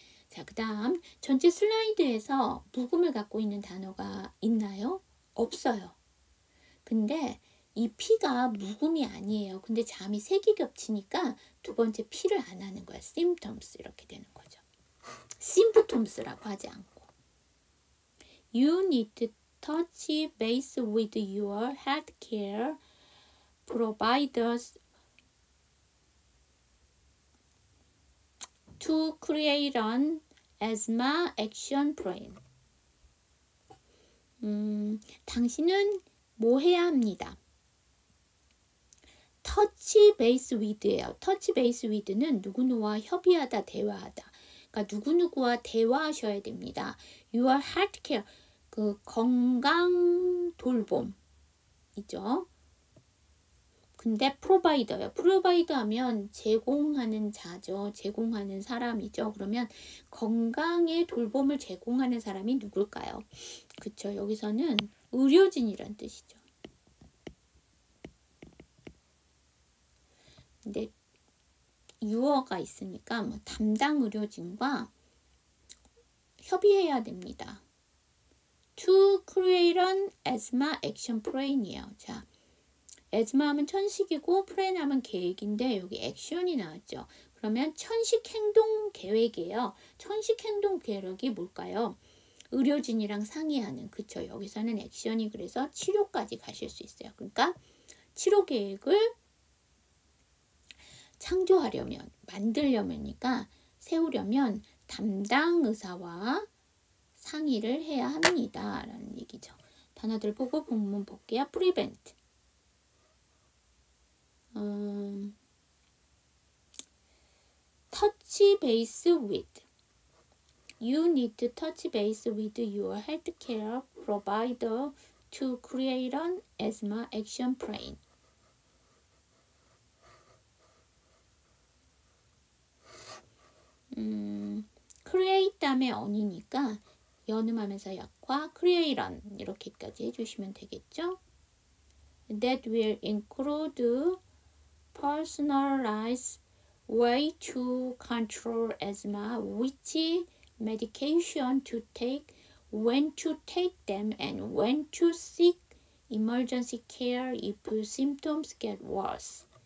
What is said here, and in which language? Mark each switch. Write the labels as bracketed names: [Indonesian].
[Korean] 자, 그 다음 전체 슬라이드에서 묵음을 갖고 있는 단어가 있나요? 없어요. 근데 이 P가 묵음이 아니에요. 근데 잠이 3개 겹치니까 두 번째 P를 안 하는 거야. symptoms 이렇게 되는 거죠. symptoms라고 하지 않고. [English] You need to touch base with your healthcare providers to create an asthma action plan. [Korean] 당신은 뭐 해야 합니다. touch base with예요. touch base with는 누구누구와 협의하다, 대화하다. 그러니까 누구누구와 대화하셔야 됩니다. [English] Your health care, [Korean] 그 건강 돌봄 있죠. 근데 프로바이더요. 프로바이더 하면 제공하는 자죠. 제공하는 사람이죠. 그러면 건강의 돌봄을 제공하는 사람이 누굴까요? 그쵸. 여기서는 의료진이란 뜻이죠. 근데 유어가 있으니까 뭐 담당 의료진과 협의해야 됩니다. [English] To create an asthma action plan이에요. [Korean] 자, asthma 하면 천식이고 plan 하면 계획인데 여기 액션이 나왔죠. 그러면 천식 행동 계획이에요. 천식 행동 계획이 뭘까요? 의료진이랑 상의하는. 그쵸. 여기서는 액션이 그래서 치료까지 가실 수 있어요. 그러니까 치료 계획을 창조하려면, 만들려면이니까 세우려면 담당 의사와 상의를 해야 합니다. 라는 얘기죠. 단어들 보고 본문 볼게요. [English] prevent. touch base with. You need to touch base with your healthcare provider to create an asthma action plan. [Korean] create 다음에 on이니까 연음하면서 약화 create on 이렇게까지 해주시면 되겠죠. [English] That will include personalized way to control asthma, which medication to take, when to take them, and when to seek emergency care if symptoms get worse.